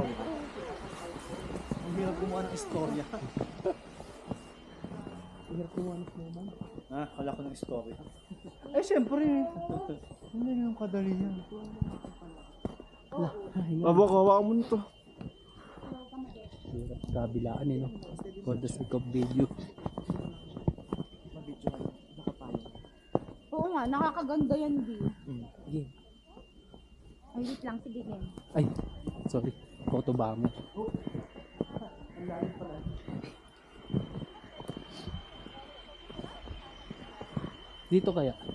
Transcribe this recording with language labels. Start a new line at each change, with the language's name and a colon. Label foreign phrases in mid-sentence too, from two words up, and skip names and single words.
Filipino: Ang hirap gumawa ng istorya. Ang hirap gumawa na snowman. Kala ko ng istorya. Eh, syempre. Hindi yung kadali yan. Bok, hawakan mo nito. Hirap kabilaan eh no.
English: For the sake of video.
Filipino: Oo nga, nakakaganda yan, Di. Game. Ay, wait lang. Sige, game. Ay, sorry. Photo ba mo? Dito kaya?